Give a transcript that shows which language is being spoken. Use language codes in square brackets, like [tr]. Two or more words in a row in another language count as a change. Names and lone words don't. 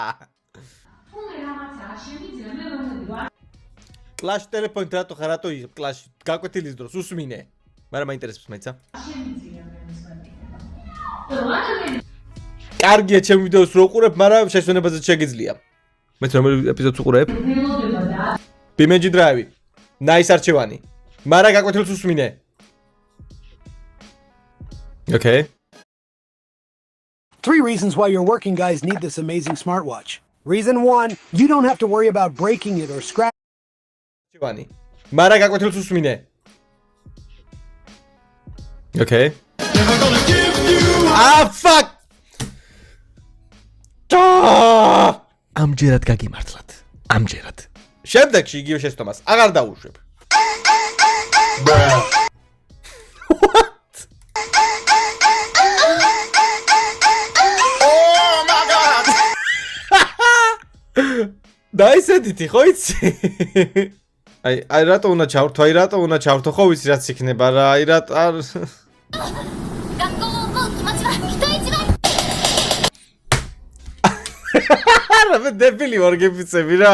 [ka] კლაშ ტელეფონით რატო ხარ რატო იღებ კლაში გაკვეთილის დროს უსმინე. მაგრამ მაინტერესებს მეცა. კარგია ჩემ ვიდეოს რო უყურებ, მაგრამ შესვენებაზე შეგიძლია. მე რომელ ეპიზოდს უყურებ? BeamNG Drive. Nice არჩევანი. მაგრამ გაკვეთილს უსმინე. [en] Okay. 3 reasons why your working guys need this amazing smartwatch. Reason 1, you don't have to worry about breaking it or scratching. [ka] არჩევანი. მაგრამ გაკვეთილს უსმინე. [en] Okay. Ah fuck. [ka] ამჯერად გაგიმართლათ. ამჯერად. შემდეგში იგივე შეცდომას აღარ დაუშვებ. [en] What? Oh my god. [ka] დაისედითი ხო იცი? აი რატო უნდა ჩავრთო? აი რატო უნდა ჩავრთო? ხო ვიცი რაც იქნება რა. აი რატო არ რა დებილი ვარ გიფიცები რა.